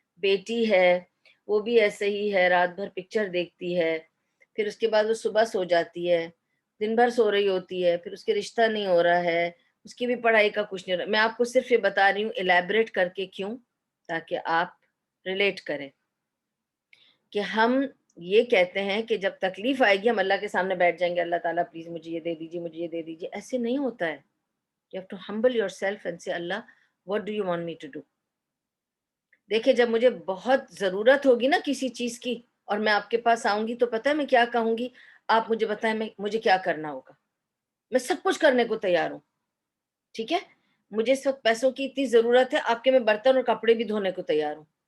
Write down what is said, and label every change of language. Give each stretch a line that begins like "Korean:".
Urdu: بیٹی ہے وہ بھی ایسے ہی ہے، رات بھر پکچر دیکھتی ہے، پھر اس کے بعد وہ صبح سو جاتی ہے، دن بھر سو رہی ہوتی ہے، پھر اس کے رشتہ نہیں ہو رہا ہے، اس کی بھی پڑھائی کا کچھ نہیں ہو رہا. میں آپ کو صرف یہ بتا رہی ہوں الیبریٹ کر کے، کیوں؟ تاکہ آپ ریلیٹ کریں کہ ہم یہ کہتے ہیں کہ جب تکلیف آئے گی ہم اللہ کے سامنے بیٹھ جائیں گے، اللہ تعالیٰ پلیز مجھے یہ دے دیجیے، مجھے یہ دے دیجیے. ایسے نہیں ہوتا ہے.
English: You have to humble yourself and say, Allah, what do you want me to do?
Urdu: دیکھیں، جب مجھے بہت ضرورت ہوگی نا کسی چیز کی اور میں آپ کے پاس آؤں گی تو پتہ ہے میں کیا کہوں گی؟ آپ مجھے بتائیں مجھے کیا کرنا ہوگا. میں سب کچھ کرنے کو تیار ہوں. ٹھیک ہے. مجھے اس وقت پیسوں کی اتنی ضرورت ہے، آپ کے میں برتن اور کپڑے بھی دھونے کو تیار ہوں.